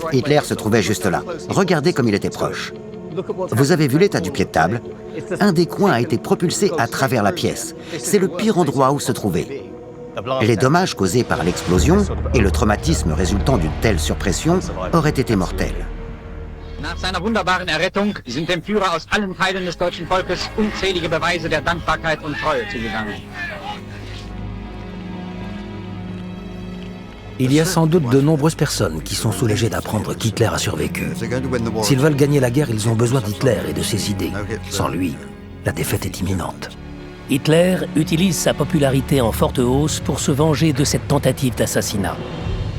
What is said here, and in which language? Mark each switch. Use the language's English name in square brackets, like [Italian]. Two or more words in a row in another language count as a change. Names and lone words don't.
[French] Hitler se trouvait juste là. Regardez comme il était proche. Vous avez vu l'état du pied de table? Un des coins a été propulsé à travers la pièce. C'est le pire endroit où se trouver. Les dommages causés par l'explosion et le traumatisme résultant d'une telle surpression auraient été mortels. [German] Nach seiner wunderbaren Errettung sind dem Führer aus allen Teilen des deutschen Volkes unzählige Beweise der Dankbarkeit und Treue zugegangen. [French] Il y a sans doute de nombreuses personnes qui sont soulagées d'apprendre qu'Hitler a survécu. S'ils veulent gagner la guerre, ils ont besoin d'Hitler et de ses idées. Sans lui, la défaite est imminente. Hitler utilise sa popularité en forte hausse pour se venger de cette tentative d'assassinat.